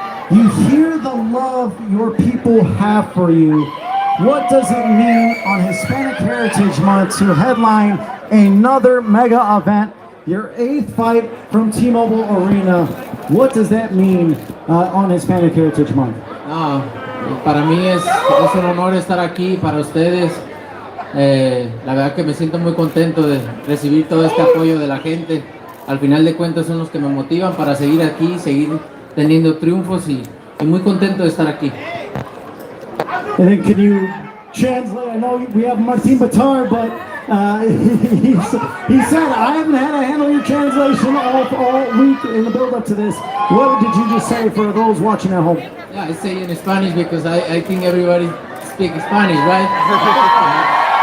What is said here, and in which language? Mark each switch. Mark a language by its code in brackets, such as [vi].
[en] You hear the love your people have for you. What does it mean on Hispanic Heritage Month to headline another mega event, your 8th fight from T-Mobile Arena? What does that mean on Hispanic Heritage Month? [es] Para mí es un honor estar aquí para ustedes. La verdad que me siento muy contento de recibir todo este apoyo de la gente. Al final de cuentas son los que me motivan para seguir aquí, seguir teniendo triunfos y muy contento de estar aquí. [en] And then can you translate? I know we have Martin Batar, but he said, I haven't had to handle your translation all week in the build-up to this. What did you just say for those watching at home? Yeah, I say in Spanish because I think everybody speaks Spanish, right?